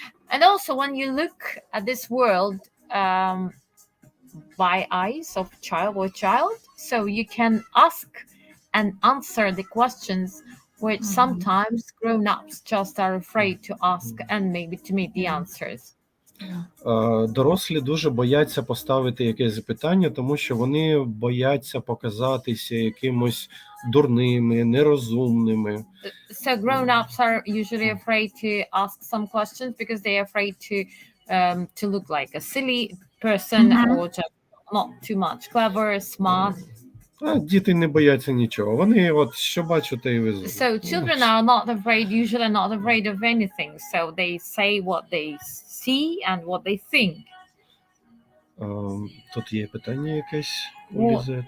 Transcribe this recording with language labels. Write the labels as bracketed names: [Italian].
[English] And also when you look at this world by eyes of child, so you can ask and answer the questions which sometimes grown-ups just are afraid to ask and maybe to meet the answers. [Ukrainian] Дорослі дуже бояться поставити якесь запитання, тому що вони бояться показатися якимось дурними, нерозумними. [English] So grown-ups are usually afraid to ask some questions because they are afraid to look like a silly person or just not too much clever, smart. [Ukrainian] Діти не бояться нічого. Вони от що бачать, те й везуть. [English] So children are not afraid, usually not afraid of anything. So they say what they see and what they think. [Ukrainian] Тут є питання якесь у Лізет.